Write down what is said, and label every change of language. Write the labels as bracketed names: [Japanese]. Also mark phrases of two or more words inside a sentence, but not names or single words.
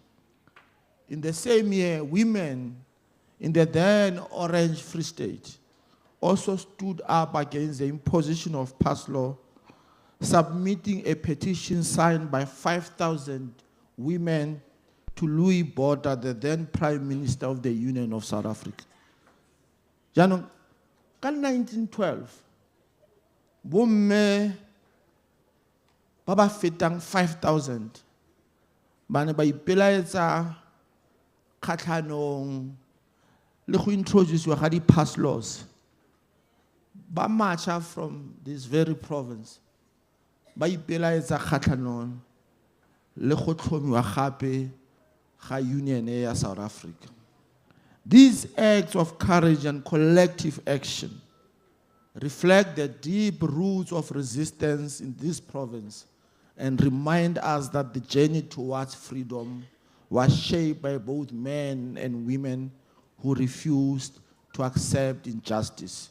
[English] In the same year, women in the then Orange Free State also stood up against the imposition of pass law, submitting a petition signed by 5,000 women to Louis Botha, the then Prime Minister of the Union of South Africa. In 1912, [Tswana] bomme ba ba fetang 5,000 ba ne ba ipelaetsa kgatlhanong le go introduce ga [English] di-pass laws. [Tswana] Ba marcha [English] from this very province, [Tswana] ba ipelaetsa kgatlhanong le go tlhomiwa gape ga union ya South Africa. [English] These acts of courage and collective action reflect the deep roots of resistance in this province and remind us that the journey towards freedom was shaped by both men and women who refused to accept injustice.